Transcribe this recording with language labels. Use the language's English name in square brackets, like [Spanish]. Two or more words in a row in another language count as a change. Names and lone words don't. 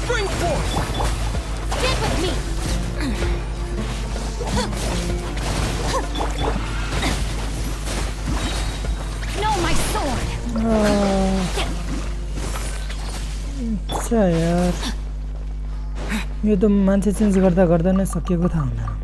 [English] before. Stick with me. No, my sword. [Nepali] अच्छा यार यो त मान्छे चेन्ज गर्दा गर्दा नै सकिएको थाहा हुँदैन